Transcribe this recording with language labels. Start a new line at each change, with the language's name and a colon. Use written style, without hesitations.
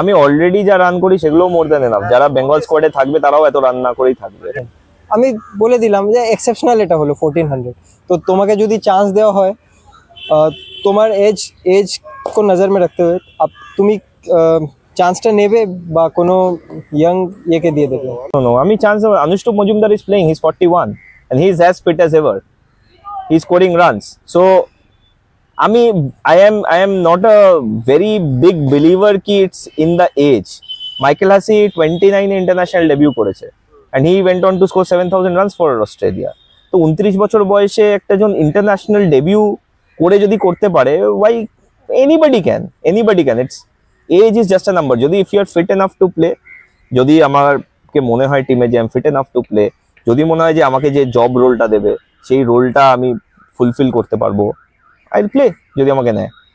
Bangla: আমি অলরেডি যা রান করি সেগুলো মোর দ্যান এনাফ, যারা বেঙ্গল স্কোয়াডে থাকবে তারাও এত রান না করেই থাকবে। আমি বলে দিলাম যে এক্সেপশনাল এটা হলো 1400, তো তোমাকে যদি চান্স দেওয়া হয়, তোমার এজ
Hindi: को नज़र में रखते हुए
Bangla: তুমি চান্সটা নেবে বা কোনো ইয়াং ইয়েকে দিয়ে দেবে?
English: No,
Bangla: আমি chance,
English: Anushtup Majumdar is playing, he's 41 and he is as fit as ever, he's scoring runs. So I am not a very big believer ki it's in the age. Michael Hussey 29 international debut করেছে and he went on to score 7000 runs for Australia.
Bangla: তো 29 বছর বয়সে একটা জন international debut করে যদি করতে পারে,
English: why anybody can, it's age is just a number.
Bangla: যদি
English: if you are fit enough to play,
Bangla: যদি আমাকে মনে হয় টিমে যে আমি ফিট এনাফ টু প্লে, যদি মনে হয় যে আমাকে যে জব রোলটা দেবে সেই রোলটা আমি ফুলফিল করতে পারবো,
English: I will play
Bangla: যদি আমাকে নেয়।